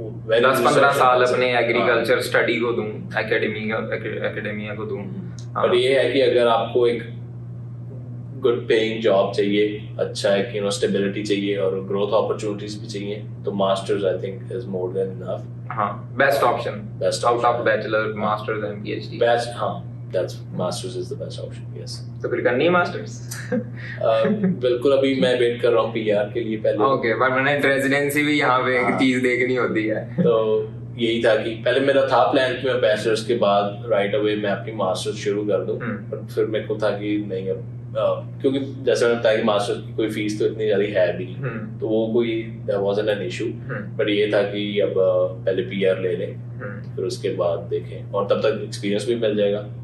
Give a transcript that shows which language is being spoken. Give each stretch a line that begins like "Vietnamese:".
Hindi: 10-15 साल अपने agriculture study को दूं, एकेडेमिया को दूं। और ये है कि अगर आपको एक गुड पेइंग जॉब चाहिए, अच्छा एक यू नो स्टेबिलिटी चाहिए और ग्रोथ अपॉर्चुनिटीज भी चाहिए, तो masters
English: I think is more than enough.
Hindi: हां, best option out of bachelor, masters and PhD. Best, हां,
English: that's masters is the best option, yes।
Hindi: तो फिर करनी है मास्टर्स? बिल्कुल, अभी मैं वेट कर रहा हूँ पीआर के लिए पहले। ओके, परमानेंट रेजिडेंसी भी यहाँ पे एक चीज देखनी होती है। तो यही था कि पहले मेरा था प्लान कि मैं बैचलर्स के बाद राइट अवे मैं अपनी मास्टर्स शुरू कर दूं, पर फिर मेरे को था कि नहीं, अब क्योंकि जैसे मैंने बताया कि मास्टर्स की कोई फीस तो इतनी ज्यादा है भी नहीं, तो वो कोई
English: there wasn't an issue,
Hindi: but ये था कि अब पहले पीआर ले लें, फिर उसके बाद देखें, और तब तक एक्सपीरियंस भी मिल जाएगा।